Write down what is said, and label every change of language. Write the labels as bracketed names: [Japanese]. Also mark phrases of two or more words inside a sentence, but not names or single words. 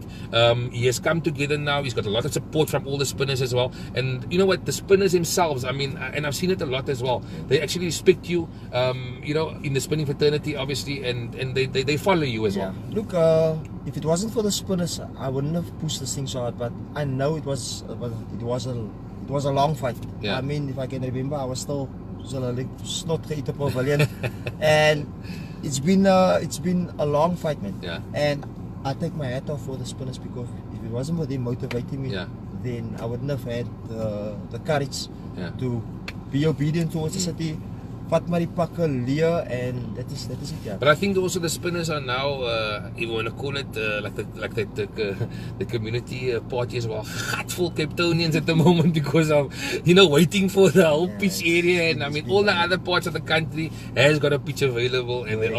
[English] He has come together now. He's got a lot of support from all the spinners as well, and you know what, the spinners themselves, I mean, and I've seen it a lot as well, they actually respect you, you know, in the spinning fraternity obviously, and they follow you as well. Look, if it wasn't for the spinners, I wouldn't have pushed this thing so hard. But I know it was a long fight. Yeah. I mean, if I can remember, I was still [Afrikaans] snot geëet op 'n pavilion, [English] and it's been a long fight, man. Yeah. And I take my hat off for the spinners, because if it wasn't for them motivating me, Yeah. then I wouldn't have had the courage Yeah. to be obedient towards the city. [Afrikaans] Vat maar die pakke leer, [English] and that is it, yeah. But I think also the spinners are now, if you want to call it, the community party as well, full Capetonians at the moment because of, you know, waiting for the whole Yeah, pitch area, and I mean all the other parts of the country has got a pitch available, and they're